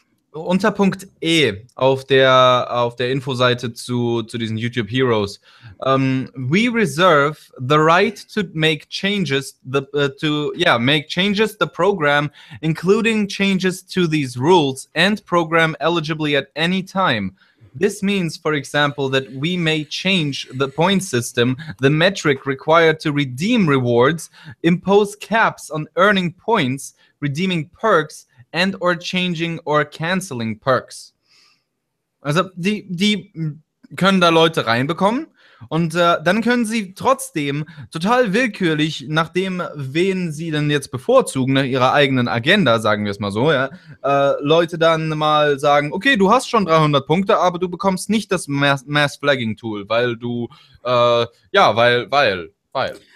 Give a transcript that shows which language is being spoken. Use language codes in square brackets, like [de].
[de] Unter Punkt E auf der Infoseite zu diesen YouTube Heroes. [en] We reserve the right to make changes make changes the program, including changes to these rules and program eligibly at any time. This means, for example, that we may change the point system, the metric required to redeem rewards, impose caps on earning points, redeeming perks, and or changing or canceling perks. [de] Also die können da Leute reinbekommen und dann können sie trotzdem total willkürlich, nachdem wen sie denn jetzt bevorzugen, nach ihrer eigenen Agenda, sagen wir es mal so, ja, Leute dann mal sagen, okay, du hast schon 300 Punkte, aber du bekommst nicht das Mass-Flagging-Tool, weil du, weil.